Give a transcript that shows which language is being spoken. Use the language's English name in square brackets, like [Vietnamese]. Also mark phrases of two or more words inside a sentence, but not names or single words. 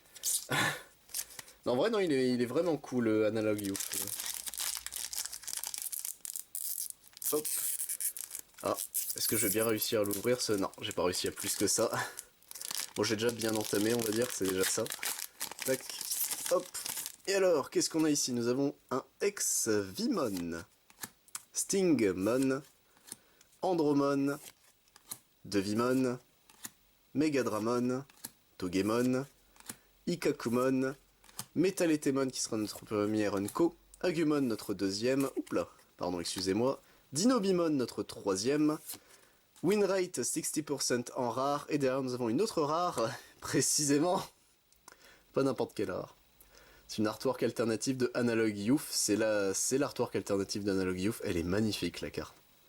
[French] Non, en vrai, non, il est vraiment cool, Analog Youth. Hop. Ah, est-ce que je vais bien réussir à l'ouvrir ce... Non, j'ai pas réussi à plus que ça. Bon, j'ai déjà bien entamé, on va dire, c'est déjà ça. Tac, hop. Et alors, qu'est-ce qu'on a ici? Nous avons un Ex-Vimon, Stingmon, Andromon, Devimon, Megadramon, Togemon, Ikakumon, Metaletemon qui sera notre premier Unco, Agumon notre deuxième, oupla, pardon, excusez-moi, Dinobimon notre troisième, Winrate 60% en rare, et derrière nous avons une autre rare, précisément, pas n'importe quelle rare. C'est une artwork alternative de Analog Youth, c'est l'artwork alternative d'Analog Youth, elle est magnifique la carte.